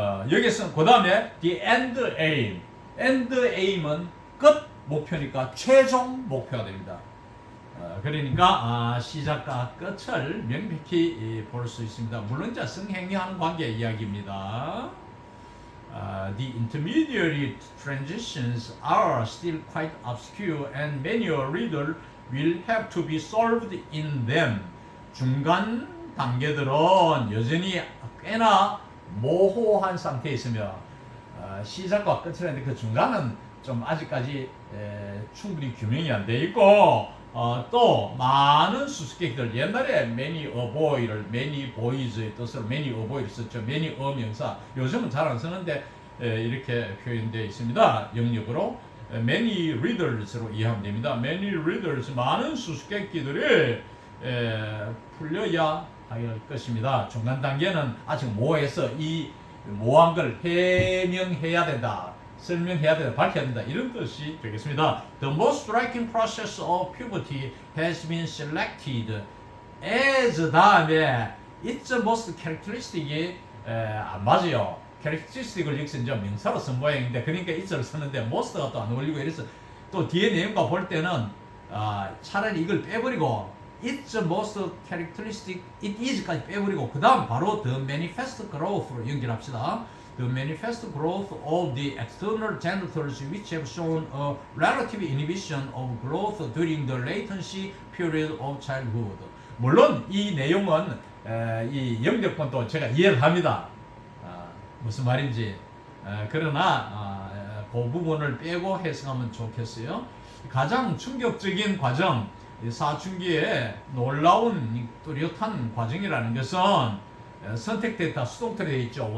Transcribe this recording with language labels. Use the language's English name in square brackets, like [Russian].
[Korean] 여기서는 그 다음에 the end aim. end aim은 끝 목표니까 최종 목표가 됩니다. 그러니까 시작과 끝을 명백히 볼 수 있습니다. 물론 이제 성행위하는 관계 이야기입니다. [English] The intermediary transitions are still quite obscure and many a reader will have to be solved in them. [Korean] 중간 단계들은 여전히 꽤나 모호한 상태에 있으며 시작과 끝이라는데 그 중간은 좀 아직까지 충분히 규명이 안 돼 있고 또 많은 수수께끼들 옛날에 many a boy를 many boys의 뜻으로 many a boy를 썼죠. many a 명사 요즘은 잘 안 쓰는데 이렇게 표현되어 있습니다. 영역으로 many readers로 이해하면 됩니다. many readers 많은 수수께끼들이 풀려야 할 것입니다. 중간 단계는 아직 모호해서 이 모호한 걸 해명해야 된다. 설명해야 된다. 밝혀야 된다. 이런 뜻이 되겠습니다. [English] The most striking process of puberty has been selected as [Korean] 다음에 [English] it's the most characteristic이 [Korean] 안 맞아요. characteristic을 여기서 이제 명사로 쓴 모양인데 그러니까 it을 썼는데 most가 또 안 어울리고 이래서 또 뒤에 내용과 볼 때는 차라리 이걸 빼버리고 [English] It's the most characteristic, it is [Korean] 까지 빼버리고 그 다음 바로 the manifest growth로 연결합시다. [English] The manifest growth of the external genitals which have shown a relative inhibition of growth during the latency period of childhood. [Korean] 물론 이 내용은 이 영역권도 제가 이해를 합니다. 무슨 말인지. 그러나 그 부분을 빼고 해석하면 좋겠어요. 가장 충격적인 과정 사춘기에 놀라운 뚜렷한 과정이라는 것은 선택됐다 수동태로 되어 있죠.